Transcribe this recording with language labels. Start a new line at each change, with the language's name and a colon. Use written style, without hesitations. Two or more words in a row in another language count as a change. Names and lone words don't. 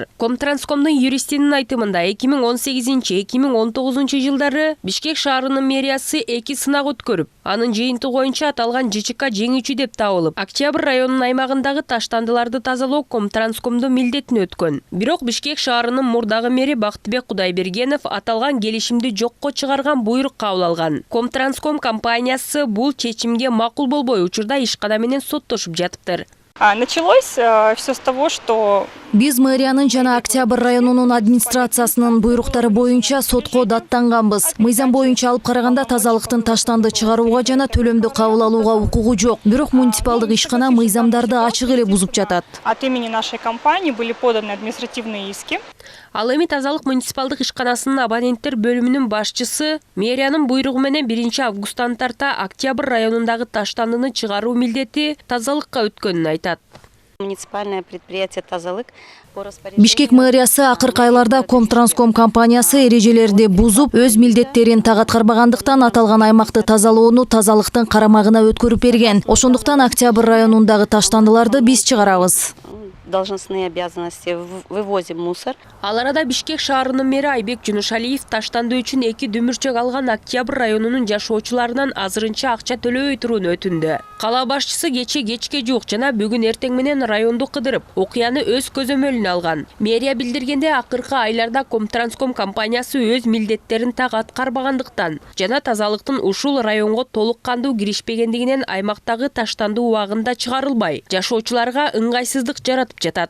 Kyrgyz: Комтранскомдун юристинин айтымында 2018-2019 жылдары Бишкек шаарынын мэриясы 2 сынак өткөрүп, анын жыйынтыгы боюнча аталган ЖЧК жеңүүчү деп табылып, Октябрь районунун аймагындагы таштандыларды тазалоо Комтранскомдун милдетине өткөн. Бирок Бишкек шаарынын мурдагы мэри Бактыбек Кудайбергенов аталган келишимди жокко чыгарган буйрук кабыл алган. Комтранском компаниясы бул чечимге макул болбой учурда ишкана менен соттошуп жатыптыр.
Russian: Началось все с того, что
Kyrgyz: биз мэриянын жана Октябрь районунун администрациясынын буйруктары боюнча сотко даттанганбыз. Мыйзам боюнча алып караганда тазалыктын таштанды чыгарууга жана төлөмдү кабыл алууга укугу жок. Бирок муниципалдык ишкана мыйзамдарды ачык эле бузуп жатат.
Russian: От имени нашей компании были поданы административные иски.
Kyrgyz: Ал эми тазалык муниципалдык ишканасынын абоненттер бөлүмүнүн башчысы мэриянын буйругу менен 1 августтан тарта Октябрь районундагы таштандыны чыгаруу милдети тазалыкка өткөнүн айтат.
Russian: Муниципальное предприятие «Тазалык»
Kyrgyz: Бишкек мэриясы акыркы айларда Комтранском компаниясы эрежелерди бузуп, өз милдеттерин так аткарбагандыктан аталган аймакты тазалоону тазалыктын карамагына өткөрүп берген. Ошондуктан Октябрь районундагы таштандыларды биз чыгарабыз.
Russian: Должностные обязанности вывозим мусор.
Kyrgyz: Ал арада Бишкек шаарынын мэри Айбек Жунушалиев таштанды үчүн 2 дүмүрчөк алган Октябрь районунун жашоочуларынан азырынча акча төлөбөй турууну өтүндү. Кала башчысы кечке жуук жана бүгүн эртең менен районду кыдырып, окуяны өз көзөмөлүнө алган. Мэрия билдиргенде акыркы айларда Комтранском компаниясы өз милдеттерин так аткарбагандыктан жана тазалыктын ушул районго толук кандуу киришпегендигинен аймактагы таштанды убагында чыгарылбай, жашоочуларга ыңгайсыздык жаратып жатат.